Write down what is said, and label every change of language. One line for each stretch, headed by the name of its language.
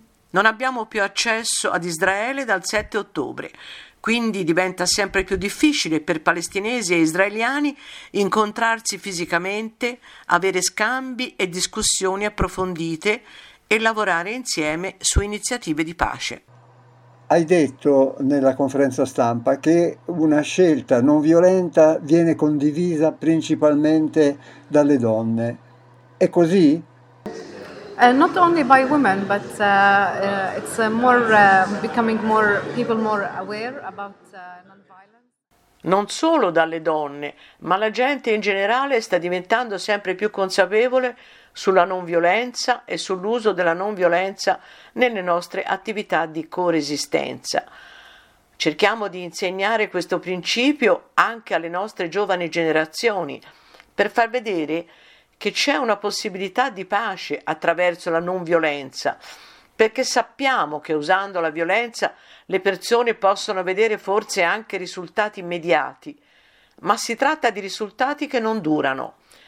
Italian: Non abbiamo più accesso ad Israele dal 7 ottobre, quindi diventa sempre più difficile per palestinesi e israeliani incontrarsi fisicamente, avere scambi e discussioni approfondite e lavorare insieme su iniziative di pace. Hai detto nella conferenza stampa che una scelta non violenta viene condivisa principalmente dalle donne. È così?
English: Not only by women, but it's more becoming more people more aware about non-violence.
Italian: Non solo dalle donne, ma la gente in generale sta diventando sempre più consapevole sulla non violenza e sull'uso della non violenza nelle nostre attività di coesistenza. Cerchiamo di insegnare questo principio anche alle nostre giovani generazioni per far vedere che c'è una possibilità di pace attraverso la non violenza, perché sappiamo che usando la violenza le persone possono vedere forse anche risultati immediati, ma si tratta di risultati che non durano.